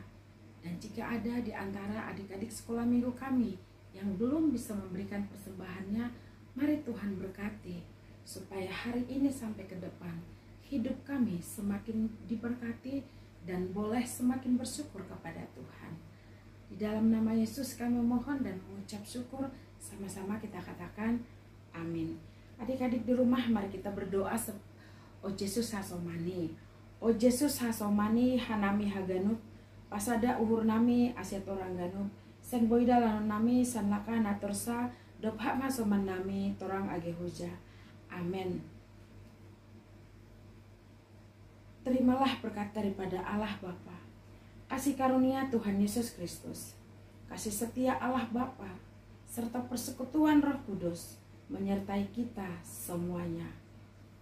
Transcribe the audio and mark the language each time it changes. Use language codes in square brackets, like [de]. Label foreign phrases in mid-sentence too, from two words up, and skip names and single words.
[id] Dan jika ada di antara adik-adik sekolah minggu kami yang belum bisa memberikan persembahannya, mari Tuhan berkati supaya hari ini sampai ke depan hidup kami semakin diberkati dan boleh semakin bersyukur kepada Tuhan. Di dalam nama Yesus kami mohon dan mengucap syukur, sama-sama kita katakan amin. Adik-adik di rumah, mari kita berdoa. [bts] O Yesus hasomani, O Yesus hasomani hanami haganut, pasada uhur nami asyatorang ganup, sen boida lanon nami sanlaka natorsa, dobhak masoman nami torang agehuja. Amin. [id] Terimalah berkat daripada Allah Bapa, kasih karunia Tuhan Yesus Kristus, kasih setia Allah Bapa, serta persekutuan Roh Kudus menyertai kita semuanya.